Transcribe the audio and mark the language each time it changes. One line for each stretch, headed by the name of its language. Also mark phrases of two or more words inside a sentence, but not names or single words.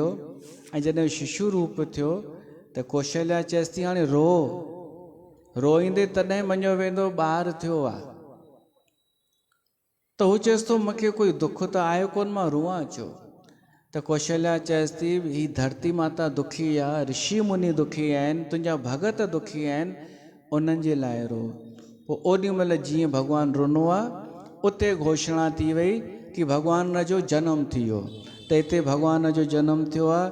Sindhi: ऐं जॾहिं शिशु रूप थियो त कौशल्या चएसि थी हाणे रो, रोईंदे तॾहिं मञियो वेंदो ॿार थियो आहे। त हू चएसि थो मूंखे कोई दुख त आयो कोन, मां रोआं छो? त कौशल्या चएसि थी ही धरती माता दुखी आहे, ऋषि मुनि दुखी आहिनि, तुंहिंजा भगत दुखी आहिनि, उन्हनि जे लाइ रो। पोइ ओॾी महिल जीअं भॻवानु रुनो आहे, उते घोषणा थी वई कि भॻवान जो जनमु थी वियो। त हिते भॻवान जो जनमु थियो आहे।